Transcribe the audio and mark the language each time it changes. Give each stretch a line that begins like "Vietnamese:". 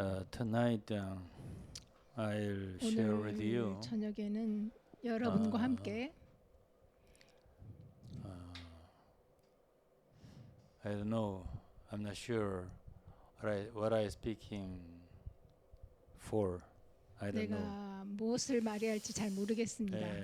English: Tonight I'll share with you
Korean: 오늘 저녁에는 여러분과 함께
English: I don't know. I'm not sure what I speaking for. I don't know.
Korean: 내가 무엇을 말해야 할지 잘 모르겠습니다.